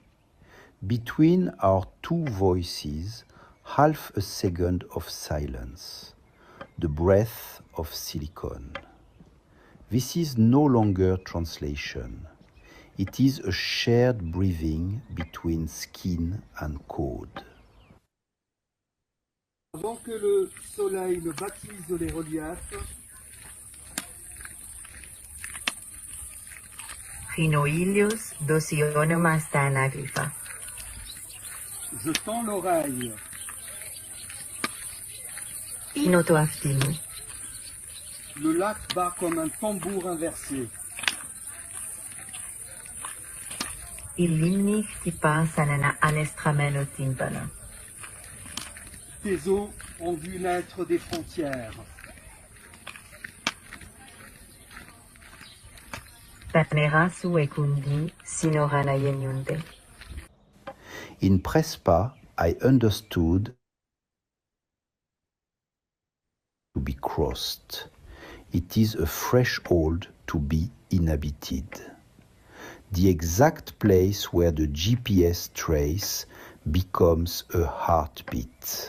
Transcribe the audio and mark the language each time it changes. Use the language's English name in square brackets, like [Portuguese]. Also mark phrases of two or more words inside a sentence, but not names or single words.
[English] Between our two voices, half a second of silence, the breath of silicon. This is no longer translation. It is a shared breathing between skin and code. [French] Avant que le soleil ne baptise les reliefs, Phinoilius dosionoma stanaglypha. je tends l'oreille. Inotoaphtinu. Le lac bat comme un tambour inversé. [Greek] Οι λίμνοι χτυπά σαν ένα ανεστραμμένο τύμπανο. [French] Tes eaux ont vu naître des frontières. [Greek] Τα νερά σου έχουν δει σύνορα να γεννιούνται. [English] In Prespes, I understood to be crossed. It is a threshold to be inhabited. The exact place where the GPS trace becomes a heartbeat.